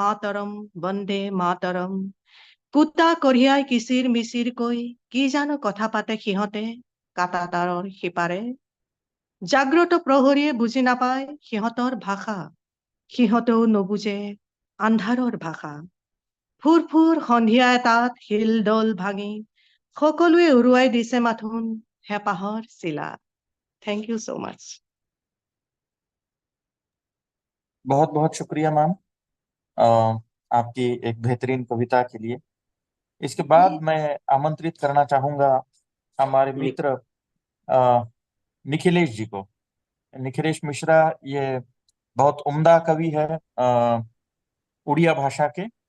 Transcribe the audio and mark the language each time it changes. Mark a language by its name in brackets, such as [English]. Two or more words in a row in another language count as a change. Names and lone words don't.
[Assamese] মাতৰম কুটা কঢ়িয়াই কিচিৰ মিচিৰকৈ কি জানো কথা পাতে সিহঁতে কাটা তাৰৰ সিপাৰে জাগ্ৰত প্ৰহৰীয়ে বুজি নাপায় সিহঁতৰ ভাষা, সিহঁতেও নুবুজে আন্ধাৰৰ ভাষা। ফুৰ ফুৰ সন্ধিয়া এটাত শিলডল ভাঙি সকলোৱে উৰুৱাই দিছে মাথোন হেঁপাহৰ চিলা। [English] thank you so much. [Hindi] बहुत बहुत शुक्रिया मैम आपकी एक बेहतरीन कविता के लिए। इसके बाद मैं आमंत्रित करना चाहूंगा हमारे मित्र निखिलेश जी को। निखिलेश मिश्रा ये बहुत उम्दा कवि है उड़िया भाषा के।